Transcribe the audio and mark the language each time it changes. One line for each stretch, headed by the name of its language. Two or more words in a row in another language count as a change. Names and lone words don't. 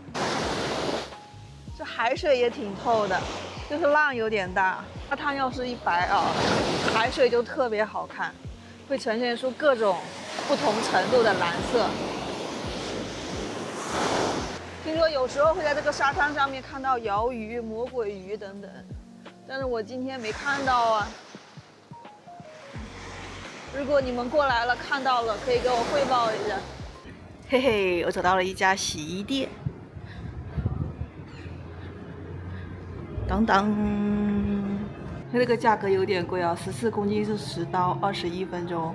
Chinese: 這海水也挺透的，就是浪有點大。沙灘要是一白啊，海水就特別好看，會呈現出各種不同程度的藍色。聽說有時候會在這個沙灘上面看到鰩魚、魔鬼魚等等， 但是我今天没看到啊。如果你们过来了看到了，可以给我汇報一下。嘿嘿，我找到了一家洗衣店。当当，它这个价格有点贵啊，14公斤是10刀，21分钟。